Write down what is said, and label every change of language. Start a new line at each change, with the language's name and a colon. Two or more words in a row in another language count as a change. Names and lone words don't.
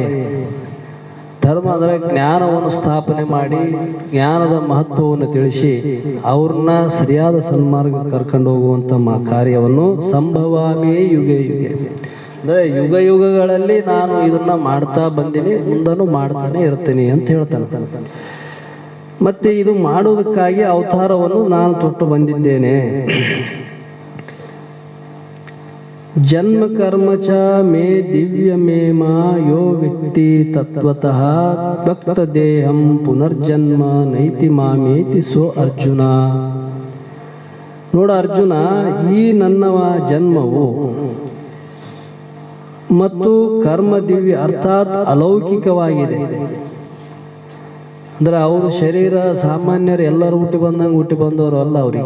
Kannada: ಧರ್ಮ ಅಂದರೆ ಜ್ಞಾನವನ್ನು ಸ್ಥಾಪನೆ ಮಾಡಿ ಜ್ಞಾನದ ಮಹತ್ವವನ್ನು ತಿಳಿಸಿ ಅವ್ರನ್ನ ಸರಿಯಾದ ಸನ್ಮಾರ್ಗ ಕರ್ಕೊಂಡು ಹೋಗುವಂಥ ಕಾರ್ಯವನ್ನು
Sanskrit: ಸಂಭವಾಮಿಯೇ ಯುಗೆ ಯುಗೆ,
Kannada: ಅಂದರೆ ಯುಗ ಯುಗಗಳಲ್ಲಿ ನಾನು ಇದನ್ನ ಮಾಡ್ತಾ ಬಂದೀನಿ, ಮುಂದೂ ಮಾಡ್ತಾನೆ ಇರ್ತೀನಿ ಅಂತ ಹೇಳ್ತಾನೆ. ಮತ್ತೆ ಇದು ಮಾಡೋದಕ್ಕಾಗಿ ಅವತಾರವನ್ನು ನಾನು ತೊಟ್ಟು ಬಂದಿದ್ದೇನೆ.
Sanskrit: ಜನ್ಮ ಕರ್ಮ ಚ ಮೇ ದಿವ್ಯ ಮೇಮ ಯೋ ವ್ಯಕ್ತಿ ತತ್ವತಃ ಭಕ್ತ ದೇಹಂ ಪುನರ್ಜನ್ಮ ನೈತಿ ಮಾಮೇತಿ ಸೋ ಅರ್ಜುನ.
Kannada: ನೋಡ ಅರ್ಜುನ, ಈ ನನ್ನವ ಜನ್ಮವು ಮತ್ತು ಕರ್ಮ ದಿವ್ಯ ಅರ್ಥಾತ್ ಅಲೌಕಿಕವಾಗಿದೆ. ಅಂದ್ರೆ ಅವರು ಶರೀರ ಸಾಮಾನ್ಯರು ಎಲ್ಲರೂ ಹುಟ್ಟಿ ಬಂದವರು ಅಲ್ಲ.